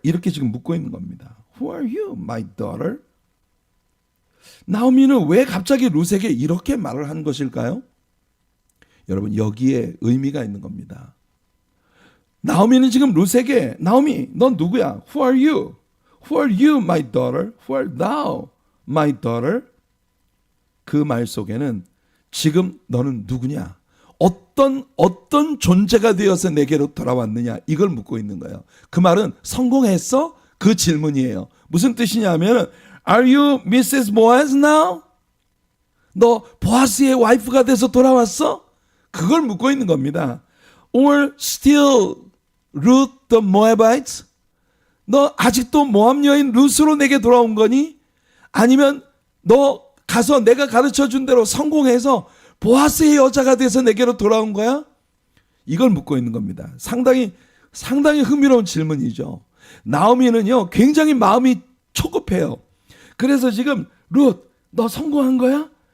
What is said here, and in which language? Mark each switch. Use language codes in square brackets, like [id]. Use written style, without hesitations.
[ko] 이렇게 지금 묻고 있는 겁니다. [en] Who are you, my daughter? [ko] 나오미는 왜 갑자기 룻에게 이렇게 말을 한 것일까요? 여러분, 여기에 의미가 있는 겁니다. 나오미는 지금 룻에게, 나오미, 넌 누구야? [en] Who are you? Who are you, my daughter? Who are thou, my daughter? [ko] 그 말 속에는 지금 너는 누구냐? 어떤 존재가 되어서 내게로 돌아왔느냐? 이걸 묻고 있는 거예요. 그 말은 성공했어? 그 질문이에요. [en] 무슨 뜻이냐면, Are you Mrs. Boaz now? [ko] 너 보아스의 와이프가 돼서 돌아왔어? 그걸 묻고 있는 겁니다. [en] Or still Ruth the Moabite? [ko] 너 아직도 모압 여인 룻으로 내게 돌아온 거니? 아니면 너 가서 내가 가르쳐준 대로 성공해서 보아스의 여자가 돼서 내게로 돌아온 거야? 이걸 묻고 있는 겁니다. 상당히 흥미로운 질문이죠. 나오미는요, 굉장히 마음이 초급해요. 그래서 지금 룻, 너 성공한 거야?